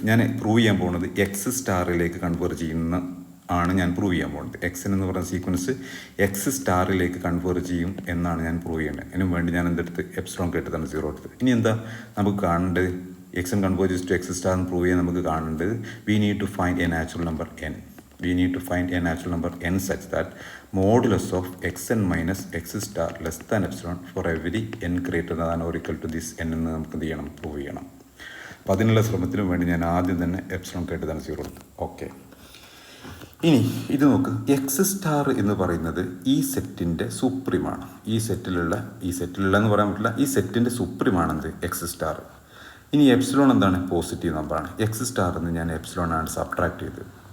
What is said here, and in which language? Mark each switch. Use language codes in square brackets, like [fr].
[ml] ഞാൻ പ്രൂവ് ചെയ്യാൻ പോകുന്നത് എക്സ് സ്റ്റാറിലേക്ക് കൺവേർജ് ചെയ്യുന്ന ആണ് ഞാൻ പ്രൂവ് ചെയ്യാൻ പോകുന്നത്. എക്സ് എൻ എന്ന് പറയുന്ന സീക്വൻസ് എക്സ് സ്റ്റാറിലേക്ക് കൺവേർജ് ചെയ്യും എന്നാണ് ഞാൻ പ്രൂവ് ചെയ്യേണ്ടത്. അതിനു വേണ്ടി ഞാൻ എന്തെടുത്ത്? എപ്സിലോൺ കേട്ടതാണ് 0 എടുത്ത്. ഇനി എന്താ നമുക്ക് കാണേണ്ടത്? [en] x n converges to x star [ml] എന്ന് പ്രൂവ് ചെയ്യാൻ നമുക്ക് കാണേണ്ടത് [en] We need to find a natural number n. we need to find a natural number n such that modulus of xn minus x star less than epsilon for every n greater than or equal to this n [ml] എന്ന് നമുക്ക് എന്ത് ചെയ്യണം, prove ചെയ്യണം. അപ്പോൾ അതിനുള്ള ശ്രമത്തിനും വേണ്ടി ഞാൻ ആദ്യം തന്നെ എപ്സിലോൺ [en] greater than [ml] 0 എടുത്തു. ഓക്കെ, ഇനി ഇത് നോക്ക്, എക്സ് സ്റ്റാർ എന്ന് പറയുന്നത് ഈ സെറ്റിൻ്റെ സുപ്രീമാണ്. ഈ സെറ്റിലുള്ള എന്ന് പറയാൻ പറ്റില്ല, ഈ സെറ്റിൻ്റെ സുപ്രീമാണെന്ത്, എക്സ് സ്റ്റാർ. ഇനി എപ്സിലോൺ എന്താണ്, പോസിറ്റീവ് നമ്പറാണ്. എക്സ് സ്റ്റാർ എന്ന് ഞാൻ എപ്സിലോൺ ആണ് സബ്ട്രാക്ട് ചെയ്തത്.